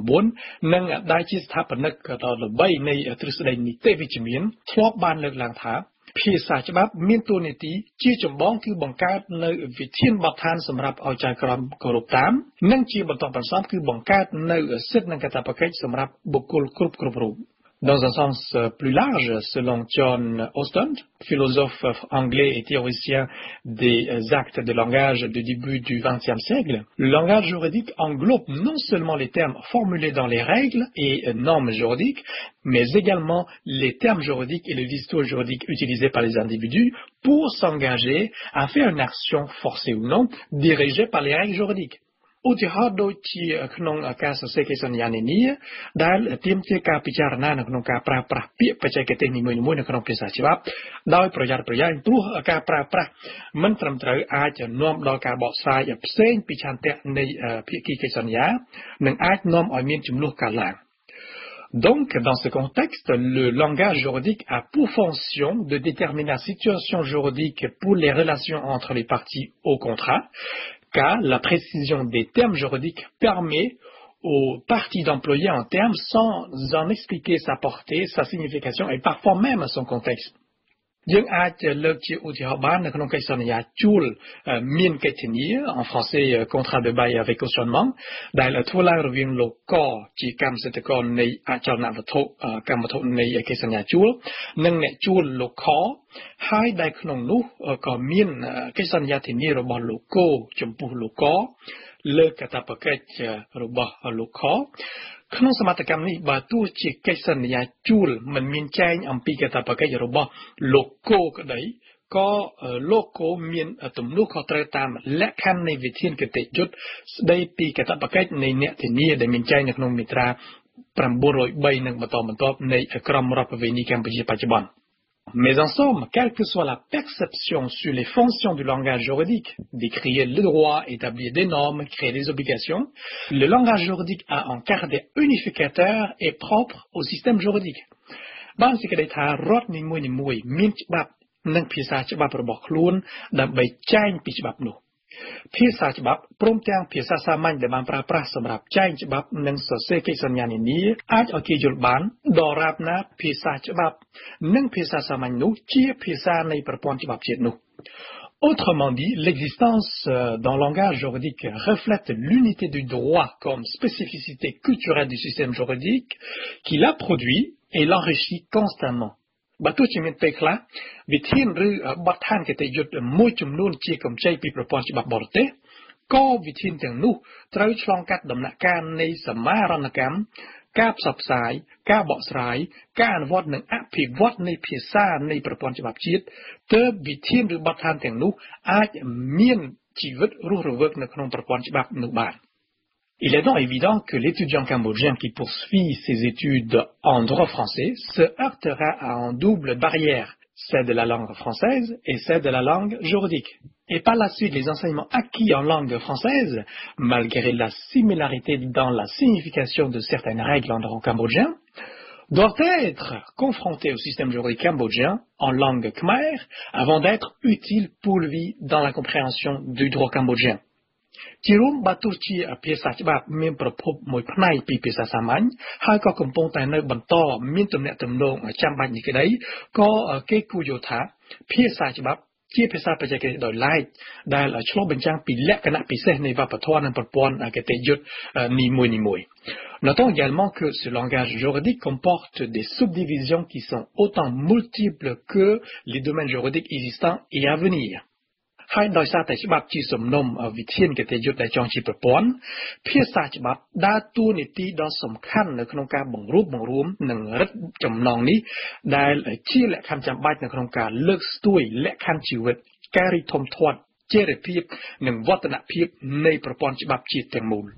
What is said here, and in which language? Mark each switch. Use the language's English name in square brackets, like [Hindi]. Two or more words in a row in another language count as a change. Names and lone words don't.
[Khmer] 19 និងដែលជាស្ថាបនិកដ៏ល្បីនៃទ្រឹស្ដីនីតិវិជ្ជមានធ្លាប់បានលើកឡើងថាភាសាច្បាប់មានតួនាទីជាចម្បងគឺបង្កើត នៅវិធានបទដ្ឋានសម្រាប់ឲ្យចៅក្រមគោរពតាមនិងជាបន្តបន្ទាប់គឺបង្កើតនៅសិទ្ធិនិងកាតព្វ កិច្ចសម្រាប់បុគ្គលគ្រប់រូប [French] Dans un sens plus large, selon John Austin, philosophe anglais et théoricien des actes de langage du début du XXe siècle, le langage juridique englobe non seulement les termes formulés dans les règles et normes juridiques, mais également les termes juridiques et le discours juridique utilisés par les individus pour s'engager à faire une action forcée ou non, dirigée par les règles juridiques. [Khmer] ឧទាហរណ៍ដូចជាក្នុងការសរសេរកិច្ចសន្យានានាដែលទាមទារការពិចារណានៅក្នុងការប្រើប្រាស់ពាក្យបច្ចេកទេសនីមួយៗនៅក្នុងភាសាច្បាប់ដោយប្រយ័ត្នប្រយែងព្រោះការប្រើប្រាស់មិនត្រឹមត្រូវអាចនាំដល់ការបកស្រាយផ្សេងពីឆន្ទៈនៃភាគីកិច្ចសន្យានិងអាចនាំឲ្យមានចំនួនកើតឡើង [French] Donc, dans ce contexte, le langage juridique a pour fonction de déterminer la situation juridique pour les relations entre les parties au contrat, car la précision des termes juridiques permet aux parties d'employer un terme sans en expliquer sa portée, sa signification et parfois même son contexte. [Khmer] យើងអាចលើកជាឧទាហរណ៍បាននៅក្នុងកិច្ចសន្យាជួលមានកិច្ចធានា [French] en français contrat de bail avec cautionnement [Khmer] ដែលធ្វើឡើងរវាងលោកកជាកម្មសិទ្ធិ ករនៃអចលនវត្ថុកម្មវត្ថុនៃកិច្ចសន្យាជួលនិងអ្នកជួលលោកខហើយដែលក្នុងនោះក៏មានកិច្ចសន្យាធានារបស់លោកកចំពោះលោកកលើកាតព្វកិច្ចរបស់លោកខ ក្នុងសមត្ថកម្មនេះបើទោះជាកិច្ចសន្យាជួលមិនមានចែងអំពីកាតព្វកិច្ចរបស់លោកកក្តីក៏លោកកមានទំនួលខុសត្រូវតាមលក្ខខណ្ឌនៃវិធានគតិយុត្តស្តីពីកាតព្វកិច្ចនៃអ្នកធានាដែលមានចែងនៅក្នុងមាត្រា 903 និងបន្តបន្ទាប់នៃក្រមរដ្ឋប្រវេណីកម្ពុជាបច្ចុប្បន្ន [French] Mais en somme, quelle que soit la perception sur les fonctions du langage juridique, décrire le droit, établir des normes, créer des obligations, le langage juridique a un caractère unificateur et propre au système juridique. [Khmer] បានសេចក្តីថារដ្ឋនីមួយៗមានច្បាប់និងភាសាច្បាប់របស់ខ្លួនដើម្បីចែងពីច្បាប់នោះ ភាសាច្បាប់ ព្រមទាំងភាសាសាមញ្ញដែលបានប្រើប្រាស់សម្រាប់ចែងច្បាប់និងសរសេរកិច្ចសន្យានានាអាចឲ្យគេយល់បានដរាបណាភាសាច្បាប់និងភាសាសាមញ្ញនោះជាភាសានៃប្រព័ន្ធច្បាប់ជាតិនោះ [French] Autrement dit, l'existence d'un langage juridique reflète l'unité du droit comme spécificité culturelle du système juridique qui l'a produit et l'enrichit constamment. [Khmer] បើទោះជាមានពេលខ្លះវិធានឬបទដ្ឋានគតិយុត្តមួយចំនួនជាកម្ចីពីប្រព័ន្ធច្បាប់បរទេសក៏វិធានទាំងនោះត្រូវឆ្លងកាត់ដំណាក់កាលនៃសមាហរណកម្មការផ្សព្វផ្សាយការបកស្រាយការអនុវត្តនិងអភិវឌ្ឍនៃភាសានៃប្រព័ន្ធច្បាប់ជាតិទើបវិធានឬបទដ្ឋានទាំងនោះអាចមានជីវិតរស់រវើកនៅក្នុងប្រព័ន្ធច្បាប់នោះបាន [French] Il est donc évident que l'étudiant cambodgien qui poursuit ses études en droit français se heurtera à une double barrière, celle de la langue française et celle de la langue juridique. Et par la suite, les enseignements acquis en langue française, malgré la similarité dans la signification de certaines règles en droit cambodgien, doivent être confrontés au système juridique cambodgien en langue khmer avant d'être utiles pour lui dans la compréhension du droit cambodgien. [Khmer] ជារួមបើទោះជាភាសាច្បាប់មានប្រភពមួយផ្នែកពីភាសាសាមញ្ញហើយក៏កំពុងតែនៅបន្តមានទំនាក់ទំនងចាំបាច់នេះក្តីក៏គេគូយល់ថាភាសាច្បាប់ជាភាសាបច្ចេកទេសដោយឡែកដែលឆ្លុះបញ្ចាំងពីលក្ខណៈពិសេសនៃវប្បធម៌និងប្រព័ន្ធគតិយុត្តនីមួយៗ [French] Notons également que ce langage juridique comporte des subdivisions qui sont autant multiples que les domaines juridiques existants et à venir. [Khmer] ហើយដោយសារតែច្បាប់ជាសំណុំវិធានកិត្តិយសដែលចងជាប្រព័ន្ធភាសាច្បាប់ដើរតួនាទីដ៏សំខាន់នៅក្នុងការបង្រួបបង្រួមនិងរឹតចំណងនេះដែលជាលក្ខខណ្ឌចាំបាច់នៅក្នុងការលើកស្ទួយលក្ខខណ្ឌជីវិតការរីកធំធាត់ចីរភាពនិងវឌ្ឍនភាពនៃប្រព័ន្ធច្បាប់ជាតិទាំងមូល